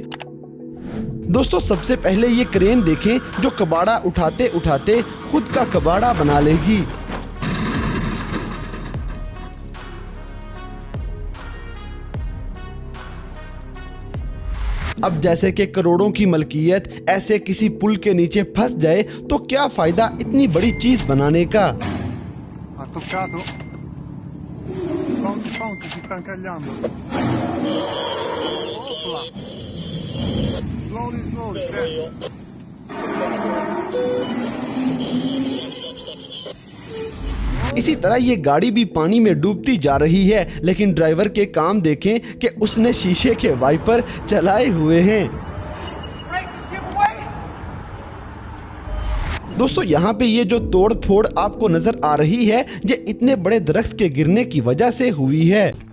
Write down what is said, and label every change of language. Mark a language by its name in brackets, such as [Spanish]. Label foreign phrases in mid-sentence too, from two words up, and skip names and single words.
[Hindi] दोस्तों सबसे पहले ये क्रेन देखें जो कबाड़ा उठाते उठाते खुद का कबाड़ा बना लेगी। अब जैसे कि करोड़ों की मलकियत ऐसे किसी पुल के नीचे फंस जाए तो क्या फायदा इतनी बड़ी चीज बनाने का। [Italian] Ha toccato? Fonte si sta incagliando. Opla. Slowly, sì. [Hindi] इसी तरह ये गाड़ी भी पानी में डूबती जा रही है, लेकिन ड्राइवर के काम देखें कि उसने शीशे के वाइपर चलाए हुए हैं। दोस्तों यहाँ पे ये जो तोड़ फोड़ आपको नजर आ रही है ये इतने बड़े दरख्त के गिरने की वजह से हुई है।